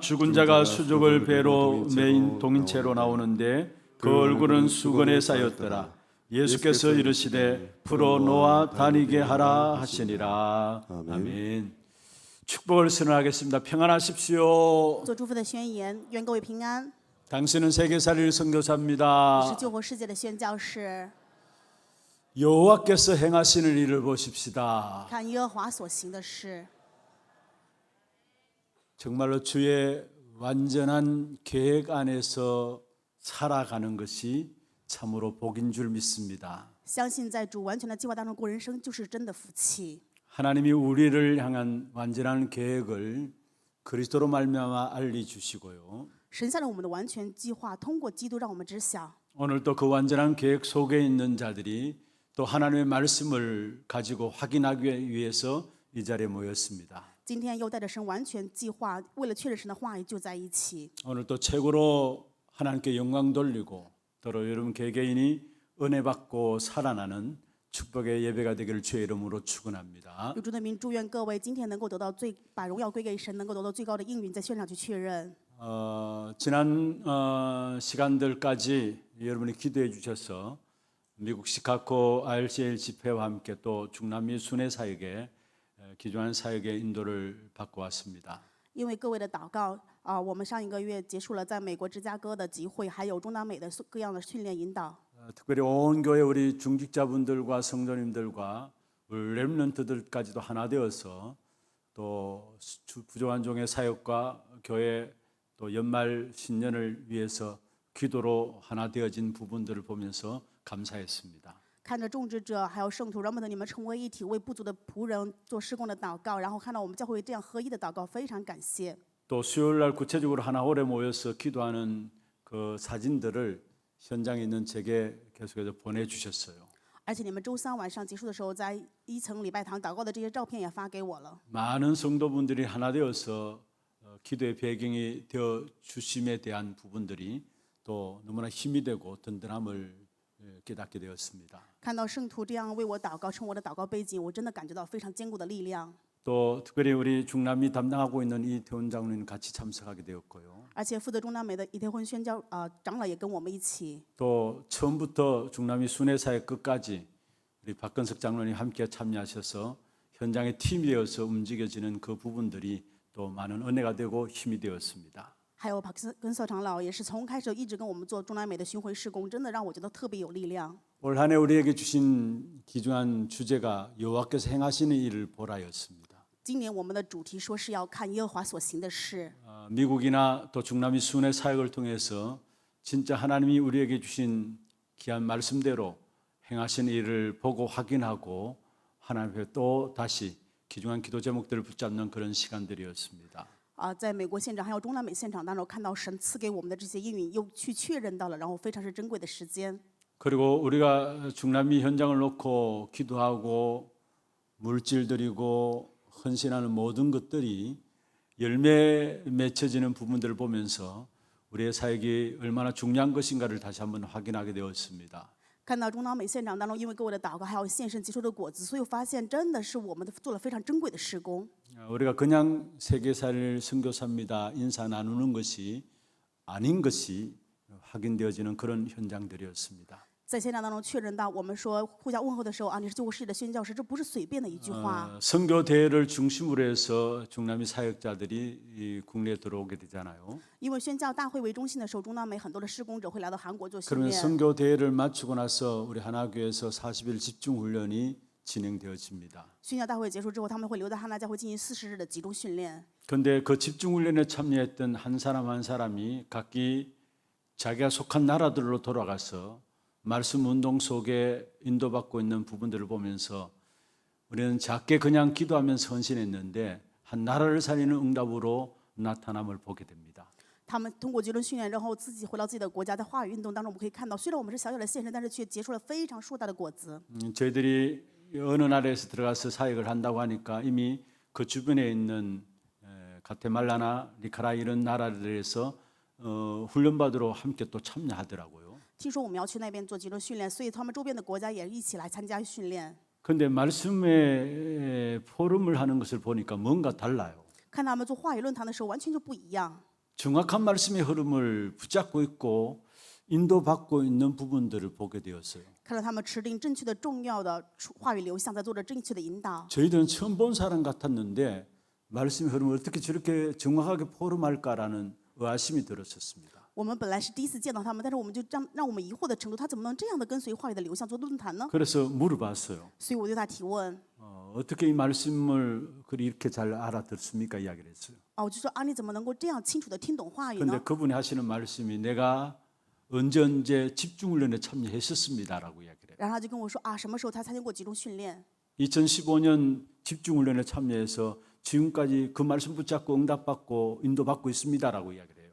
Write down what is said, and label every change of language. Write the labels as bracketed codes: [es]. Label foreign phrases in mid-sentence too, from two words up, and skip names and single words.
[ko] 죽은 자가 수족을 배로 메인 동인체로 나오는데 그 얼굴은 수건에 쌓였더라. 예수께서 이르시되 풀어 놓아 다니게 하라 하시니라. 아멘. 축복을 선언하겠습니다. 평안하십시오. [zh] 做祝福的宣言，愿各位平安。 [ko] 당신은 세계살릴 是 선교사입니다. [zh] 救活世界的宣教士， [ko] 여호와께서 행하시는 일을 보십시다. [zh] 看耶和华所行的事。 [ko] 정말로 주의 완전한 계획 안에서 살아가는 것이 참으로 복인 줄 믿습니다. [zh] 相信在主完全的计划当中过人生，就是真的福气。 [ko] 하나님이 우리를 향한 완전한 계획을 그리스도로 말미암아 알려주시고요. [zh] 神下了我们的完全计划，通过基督让我们知晓。 [ko] 오늘 또 그 완전한 계획 속에 있는 자들이 또 하나님의 말씀을 가지고 확인하기 위해서 이 자리에 모였습니다. [zh] 今天又带着神完全计划，为了确认神的话语，就在一起。 [ko] 오늘 또 최고로 하나님께 영광 돌리고 또 여러분 개개인이 은혜 받고 살아나는 축복의 예배가 되기를 주의 이름으로 축원합니다. [zh] 有主的名，祝愿各位今天能够得到把荣耀归给神，能够得到最高的应允，在现场去确认。 [ko] 지난 시간들까지 여러분이 기도해 주셔서 미국 시카고 RCL 집회와 함께 또 중남미 순회 사역에 기존한 사역의 인도를 받고 왔습니다. [zh] 因为各位的祷告我们上一个月结束了在美国芝加哥的集会，还有中南美的各样的训练引导。 [ko] 특별히 온 교회 우리 중직자분들과 성도님들과 우리 렘넌트들까지도 하나 되어서 또 부족한 종의 사역과 교회 또 연말 신년을 위해서 기도로 하나 되어진 부분들을 보면서 감사했습니다. [zh] 看着种植者还有圣徒，让我们的你们成为一体，为不足的仆人做施工的祷告，然后看到我们教会这样合一的祷告，非常感谢。 [ko] 또 수요일 날 구체적으로 하나 오래 모여서 기도하는 그 사진들을 현장에 있는 제게 계속해서 보내주셨어요. [zh] 而且你们周三晚上结束的时候，在一层礼拜堂祷告的这些照片也发给我了。 [ko] 많은 성도분들이 하나 되어서 기도의 배경이 되어 주심에 대한 부분들이 또 너무나 힘이 되고 든든함을 깨닫게 되었습니다. [zh] 看到圣徒这样为我祷告，成我的祷告背景，我真的感觉到非常坚固的力量。 [ko] 또 특별히 우리 중남미 담당하고 있는 이태원 장로님 같이 참석하게 되었고요. [zh] 而且负责中南美的以太婚宣教长老也跟我们一起。 [ko] 또 처음부터 중남미 순회사의 끝까지 우리 박건석 장로님 함께 참여하셔서 현장의 팀이 되어서 움직여지는 그 부분들이 또 많은 은혜가 되고 힘이 되었습니다. [zh] 还有帕根瑟长老也是从开始一直跟我们做中南美的巡回事工，真的让我觉得特别有力量。 [ko] 올 한 해 우리에게 주신 귀중한 주제가 여호와께서 행하시는 일을 보라였습니다. [zh] 今年我们的主题说是要看耶和华所行的事。 [ko] 미국이나 또 중남미 순회 사역을 통해서 진짜 하나님이 우리에게 주신 귀한 말씀대로 행하시는 일을 보고 확인하고 하나님 앞에 또 다시 귀중한 기도 제목들을 붙잡는 그런 시간들이었습니다. [zh] 在美国现场还有中南美现场当中，看到神赐给我们的这些应允，又去确认到了，然后非常是珍贵的时间。 [ko] 그리고 우리가 중남미 현장을 놓고 기도하고 물질들이고 헌신하는 모든 것들이 열매 맺혀지는 부분들을 보면서 우리의 사역이 얼마나 중요한 것인가를 다시 한번 확인하게 되었습니다. [zh] 看到中南美现场当中，因为各位的祷告还有献身结出的果子，所以我发现真的是我们做了非常珍贵的事工。 [ko] 우리가 그냥 세계사를 선교사입니다 인사 나누는 것이 아닌 것이 확인되어지는 그런 현장들이었습니다. [zh] 在现场当中确认到，我们说互相问候的时候啊，你是救国世界的宣教士，这不是随便的一句话。 [ko] 선교 대회를 중심으로 해서 중남미 사역자들이 이 국내에 들어오게 되잖아요. [zh] 因为宣教大会为中心的时候，中南美很多的施工者会来到韩国做训 그러면 练。 [ko] 선교 대회를 마치고 나서 우리 하나교회에서 40일 집중 훈련이 진행되어집니다. [zh] 宣教大会结束之后，他们会留在哈纳教会进行40日的集中训练。 [ko] 그런데 그 집중 훈련에 참여했던 한 사람 한 사람이 각기 자기가 속한 나라들로 돌아가서 말씀 운동 속에 인도받고 있는 부분들을 보면서 우리는 작게 그냥 기도하면서 헌신했는데 한 나라를 살리는 응답으로 나타남을 보게 됩니다. [zh] 他们通过集中训练，然后自己回到自己的国家，在话语运动当中，我们可以看到，虽然我们是小小的献身，但是却结出了非常硕大的果子。 [ko] 저희들이 어느 나라에서 들어가서 사역을 한다고 하니까 이미 그 주변에 있는 가테말라나 니카라 이런 나라들에서 훈련받으러 함께 또 참여하더라고요. [zh] 听说我们要去那边做集中训练，所以他们周边的国家也一起来参加训练。 [ko] 그런데 말씀의 포럼을 하는 것을 보니까 뭔가 달라요. [zh] 看他们做话语论坛的时候，完全就不一样。 [ko] 정확한 말씀의 흐름을 붙잡고 있고 인도받고 있는 부분들을 보게 되었어요. [zh] 看到他们持定正确的、重要的话语流向，在做着正确的引导。 [ko] 저희들은 처음 본 사람 같았는데 말씀의 흐름을 어떻게 저렇게 정확하게 포럼할까라는 의아심이 들었었습니다. [zh] 我们本来是第一次见到他们，但是我们就让我们疑惑的程度，他怎么能这样的跟随话语的流向做论坛呢？ [ko] 그래서 물어봤어요. [zh] 所以我对他提问， [ko] 어떻게 이 말씀을 이렇게 잘 알아듣습니까? 이야기를 했어요. [zh] 我就说啊，你怎么能够这样清楚的听懂话语 그런데 呢？ [ko] 그분이 하시는 말씀이 내가 언제 집중훈련에 참여했었습니다라고 이야기를 해요. [zh] 然后他就跟我说啊，什么时候他参加过集中训练？ [ko] 2015년 집중훈련에 참여해서 지금까지 그 말씀 붙잡고 응답받고 인도받고 있습니다라고 이야기를 해요.